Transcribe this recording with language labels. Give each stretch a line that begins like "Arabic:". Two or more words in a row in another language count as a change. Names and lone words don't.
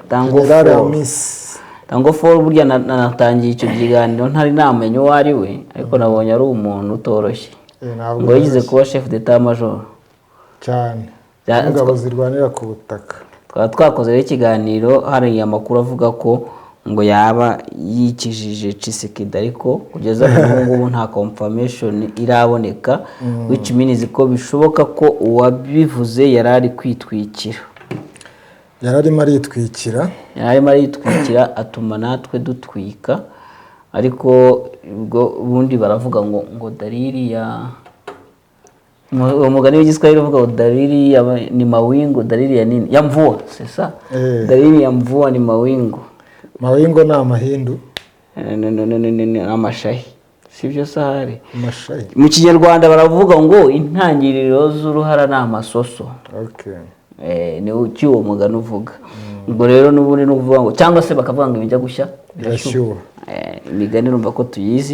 Kinyarwanda: burya natangiye icyo kiganiro ntari namenye uwo ari we, ariko nabonye ari umuntu utoroshye ngo yigize kuba
French: chef d'état major
Kinyarwanda: cyane ingabo zirwanira ku butaka. Twakoze ikiganiro hari amakuru avuga ko ngo yaba yikijije Tshisekedi, ariko kugeza ubu nta confirmation iraboneka,
English: which means
Kinyarwanda: ko bishoboka ko uwabivuze yarari kwitwikira. Yararimo aritwikira atuma natwe dutwika, ariko ubwo ubundi baravuga ngo
Swahili: dalili ya
Kinyarwanda: umugani w'igiswahili uvuga ngo
Swahili: dalili ni mawingu, dalili ya nini ya mvua sasa. Dalili ya mvua ni mawingu. Mawingu na amahindu
Kinyarwanda: ni amashahi. sibyo sahari Amashayi. mu kinyarwanda baravuga ngo intangiriro z'uruhara ni amasoso. Ni uwo mugani uvuga. Ubwo rero n'ubundi ni ukuvuga ngo cyangwa se bakavuga ngo ibijya gushya birashyuha. Imigani numva ko tuyizi